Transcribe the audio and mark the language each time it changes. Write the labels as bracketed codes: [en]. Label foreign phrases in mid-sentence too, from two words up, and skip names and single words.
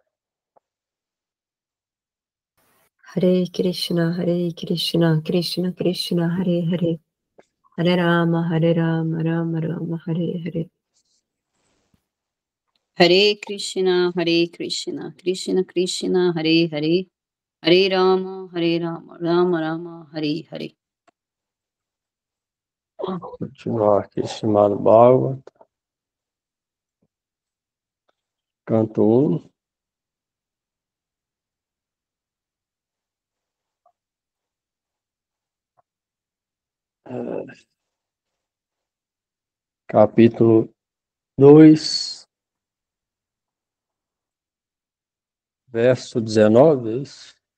[sa] Hare Krishna, Krishna Krishna, Hare Hare, Hare Rama, Rama Rama, Hare Hare. Hare Krishna, Krishna Krishna, Hare Hare, Hare Rama, Rama Rama, Hare Hare. [pt] Continuar aqui, estimado Bhagavad, canto 1. Capítulo 2, verso 19, é isso?